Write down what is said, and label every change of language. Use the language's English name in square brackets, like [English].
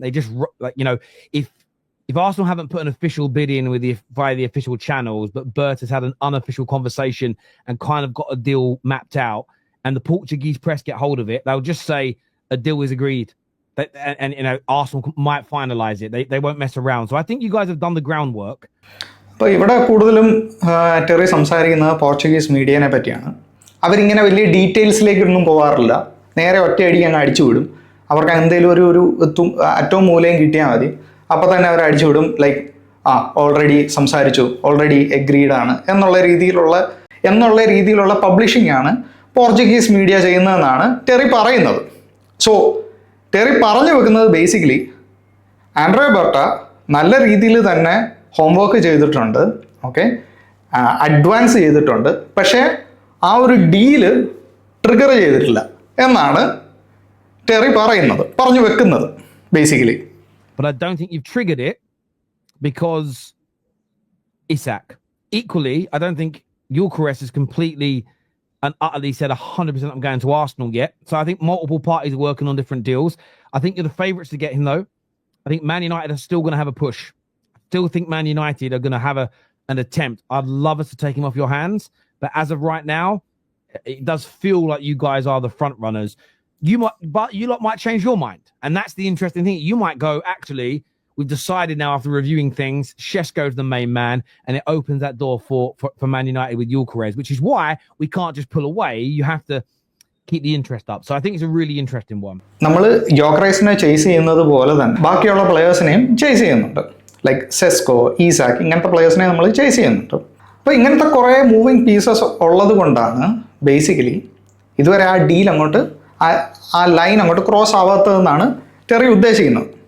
[English] They just, like, you know, if Arsenal haven't put an official bid in via the official channels, but Bert has had an unofficial conversation and kind of got a deal mapped out, and the Portuguese press get hold of it, they'll just say a deal is agreed. And you know, Arsenal might finalise it. They won't mess around. So I think you guys have done the groundwork. [Malayalam] അപ്പോൾ ഇവിടെ കൂടുതലും Terry സംസാരിക്കുന്നത് Portuguese മീഡിയനെ പറ്റിയാണ്. അവരിങ്ങനെ വലിയ ഡീറ്റെയിൽസിലേക്കൊന്നും പോകാറില്ല, നേരെ ഒറ്റയടിക്ക് അങ്ങ് അടിച്ചു വിടും. അവർക്ക് എന്തെങ്കിലും ഒരു അറ്റവും മൂലയും കിട്ടിയാൽ മതി, അപ്പോൾ തന്നെ അവർ അടിച്ചു വിടും. ലൈക്ക് ഓൾറെഡി സംസാരിച്ചു, ഓൾറെഡി എഗ്രീഡ് ആണ് എന്നുള്ള രീതിയിലുള്ള പബ്ലിഷിംഗ് ആണ് പോർച്ചുഗീസ് മീഡിയ ചെയ്യുന്നതെന്നാണ് ടെറി പറയുന്നത്. സോ ടെറി പറഞ്ഞു വെക്കുന്നത് ബേസിക്കലി ആൻഡ്രേ ബർട്ട നല്ല രീതിയിൽ തന്നെ ഹോംവർക്ക് ചെയ്തിട്ടുണ്ട്, ഓക്കെ, അഡ്വാൻസ് ചെയ്തിട്ടുണ്ട്, പക്ഷേ ആ ഒരു ഡീല് ട്രിഗർ ചെയ്തിട്ടില്ല എന്നാണ് ടെറി പറഞ്ഞു വെക്കുന്നത് basically. [English] But I don't think you've triggered it because Isak. Equally, I don't think Gyökeres is completely and utterly said 100% I'm going to Arsenal yet. So I think multiple parties are working on different deals. I think you're the favourites to get him, though. I think Man United are still going to have a push. Still think Man United are going to have an attempt. I'd love us to take him off your hands. But as of right now, it does feel like you guys are the front runners. But you lot might change your mind. And that's the interesting thing. You might go, actually, we've decided now after reviewing things, Šeško's the main man, and it opens that door for Man United with Gyökeres, which is why we can't just pull away. You have to keep the interest up. So I think it's a really interesting one. [Malayalam] നമ്മൾ യോക്രൈസിനെ chase ചെയ്യുന്നത് പോലെ തന്നെ ബാക്കിയുള്ള പ്ലെയേഴ്സിനെയും chase ചെയ്യുന്നുണ്ട്. Like Sesko, ഈസാക്ക്, ഇങ്ങനത്തെ പ്ലെയേഴ്സിനെ നമ്മൾ chase ചെയ്യുന്നുണ്ട്. അപ്പോൾ ഇങ്ങനത്തെ കുറേ മൂവിങ് പീസസ് ഉള്ളത് കൊണ്ടാണ് ബേസിക്കലി ഇതുവരെ ആ ഡീൽ അങ്ങോട്ട് ആ ലൈൻ അങ്ങോട്ട് ക്രോസ് ആവാത്തതെന്നാണ് ടെറി ഉദ്ദേശിക്കുന്നത്.